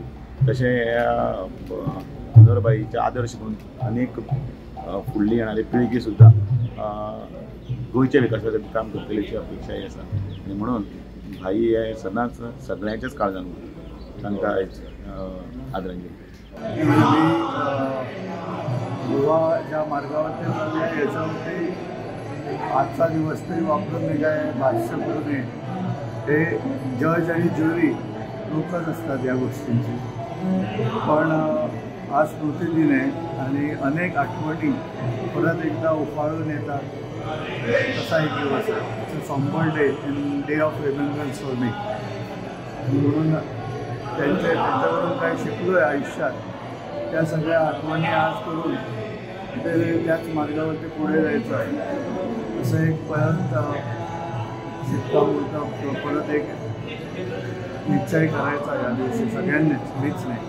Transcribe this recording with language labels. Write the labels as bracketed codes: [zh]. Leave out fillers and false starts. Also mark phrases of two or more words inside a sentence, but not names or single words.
[kok] तशें मनोहरभाईचे आदर्श म्हणून अनेक फुडली येणारी पिळगी सुद्दां गोंयच्या विकासा खातीर काम करतलीची अपेक्षाय आसा। आनी म्हणून भाई हे सदांच सगळ्यांच्याच काळजान तांकां आयज आदरांजली। [mr] गोवा ज्या मार्गावरती चालू आहे याच्यावरती आजचा दिवस तरी वापरून मी काय भाष्य करू नये। ते जज आणि ज्युरी लोकच असतात या गोष्टींची, पण आज स्मृतिदिन आहे आणि अनेक आठवणी परत एकदा उफाळून येतात। तसा एक दिवस आहे, [en] It's a somber day in day of remembrance for me. [mr] म्हणून त्यांच्याकडून काय शिकलो आहे आयुष्यात, त्या सगळ्या आठवणी आज करून ते त्याच मार्गावरती पुढे जायचं आहे असं एक परत शिकता बोलता परत एक निश्चय करायचा या दिवशी सगळ्यांनीच, मीच नाही।